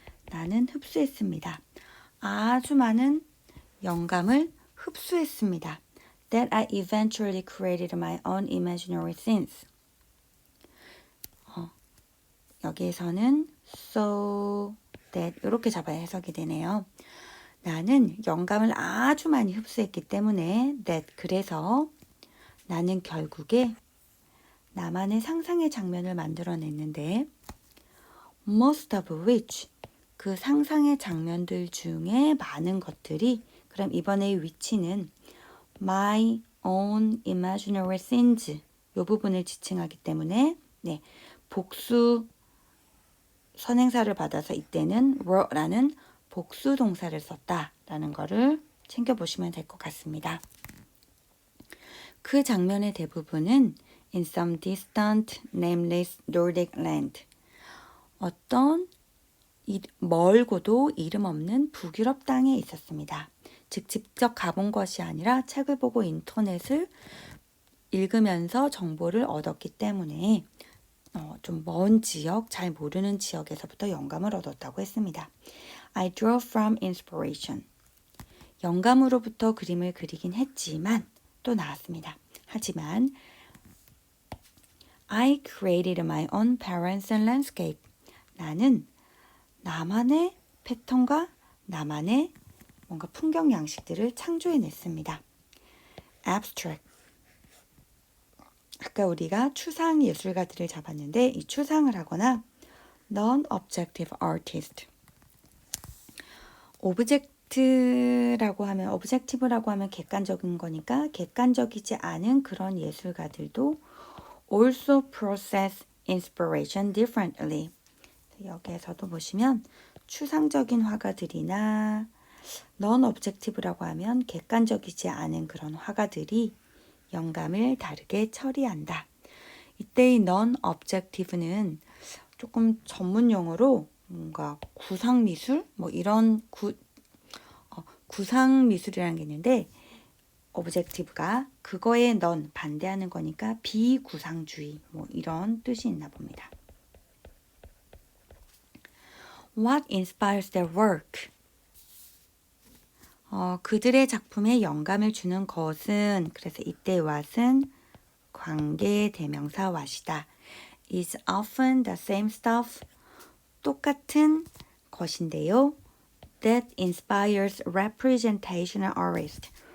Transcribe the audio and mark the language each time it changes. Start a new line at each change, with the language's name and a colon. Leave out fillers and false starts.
Korean: 나는 흡수했습니다. 아주 많은 영감을 흡수했습니다.
English: That I eventually created my own imaginary scenes.
Korean: 여기에서는 so that 이렇게 잡아야 해석이 되네요. 나는 영감을 아주 많이 흡수했기 때문에 that 그래서 나는 결국에 나만의 상상의 장면을 만들어냈는데
English: most of which
Korean: 그 상상의 장면들 중에 많은 것들이 그럼 이번에 위치는
English: my own imaginary scenes
Korean: 이 부분을 지칭하기 때문에 복수 선행사를 받아서 이때는 were라는 복수 동사를 썼다라는 거를 챙겨보시면 될 것 같습니다. 그 장면의 대부분은
English: in some distant, nameless Nordic land.
Korean: 어떤 멀고도 이름 없는 북유럽 땅에 있었습니다. 즉 직접 가본 것이 아니라 책을 보고 인터넷을 읽으면서 정보를 얻었기 때문에 좀 먼 지역, 잘 모르는 지역에서부터 영감을 얻었다고 했습니다.
English: I drew from inspiration.
Korean: 영감으로부터 그림을 그리긴 했지만 또 나왔습니다. 하지만
English: I created my own patterns and landscape.
Korean: 나는 나만의 패턴과 나만의 뭔가 풍경 양식들을 창조해냈습니다.
English: abstract.
Korean: 아까 우리가 추상 예술가들을 잡았는데 이 추상을 하거나 non-objective artist. objective라고 하면 객관적인 거니까 객관적이지 않은 그런 예술가들도
English: also process inspiration differently.
Korean: 여기에서도 보시면 추상적인 화가들이나 non-objective라고 하면 객관적이지 않은 그런 화가들이 영감을 다르게 처리한다. 이때의 non-objective는 조금 전문 용어로 뭔가 구상미술 뭐 이런 구상미술이라는 게 있는데 objective가 그거에 non 반대하는 거니까 비구상주의 뭐 이런 뜻이 있나 봅니다.
English: What inspires their work?
Korean: 그들의 작품에 영감을 주는 것은 그래서 이때 what은 관계 대명사 what이다.
English: is often the same stuff.
Korean: 똑같은 것인데요.
English: That inspires representational artist.